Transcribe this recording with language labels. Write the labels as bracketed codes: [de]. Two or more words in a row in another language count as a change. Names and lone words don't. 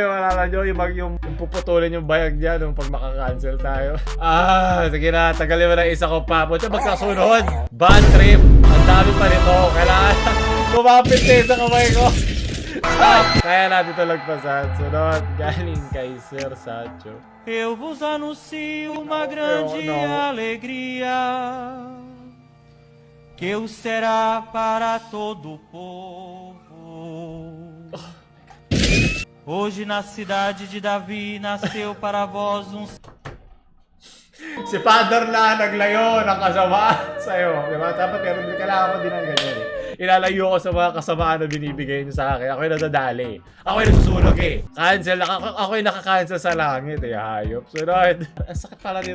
[tl] Yung alala nyo, yung puputulin yung bayag niya nung pag makakancel tayo. Sige na, tagalin mo na isa ko pa. Puto, magkasunod. Bad trip. Ang dami pa nito. Kailangan kumapit na sa kamay ko. Kaya natin ito lagpasan. Sunod, galing kay Sir Sacho. [pt] Eu vos anuncio uma grande alegria, que o será para todo o povo. Hoje na cidade de Davi nasceu para vós um... [tl] Si Father na naglayo ng kasamaan sa'yo. Diba? Dapat meron din kailangan ko din ng ganyan eh. Ilalayo ko sa mga kasamaan na binibigay niyo sa akin. Ako yung nadadali. Ako yung nasusunog eh. Cancel. Ako yung nakakancel sa langit eh. Hayop. Sunod. Ang sakit pala dito.